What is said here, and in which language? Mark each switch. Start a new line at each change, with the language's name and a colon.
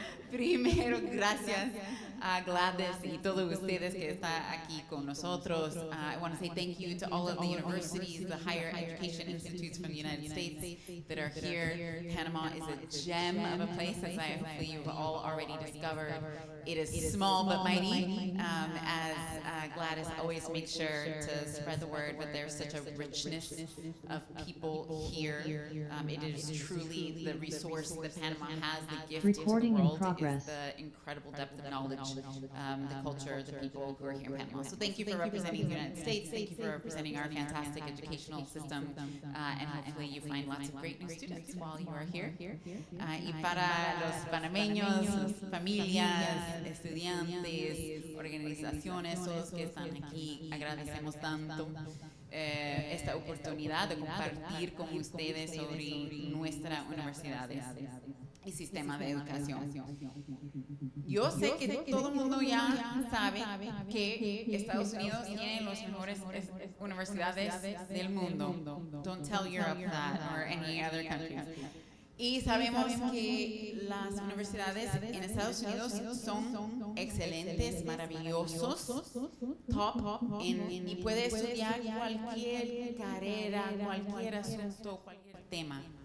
Spanish: Primero, gracias a Gladys y todos ustedes que están aquí con nosotros.
English: I want to say thank you to all of the universities, the higher education institutes from the United States that are here. Panama is a gem of a place, as hopefully you've all already discovered. It is small but mighty, as Gladys always makes sure to spread the word, but there's such a richness of people here. It is truly the resource that Panama has, the gift to the world, is the incredible depth of knowledge, the culture, the people who are here in Panama. So thank you for representing the United States, thank you for representing our fantastic educational system, and hopefully you find lots of great new students while you are here.
Spanish: Y para los panameños, familias, estudiantes, organizaciones, todos que están aquí, agradecemos tanto esta oportunidad de compartir con ustedes sobre nuestras universidades y sistema de educación. Yo sé que todo el mundo ya sabe que Estados Unidos tiene las mejores universidades del mundo.
English: Don't tell Europe that or any other countries.
Spanish: Y sabemos que las universidades en Estados Unidos son excelentes, maravillosos, top, y puede estudiar cualquier carrera, cualquier asunto, cualquier tema.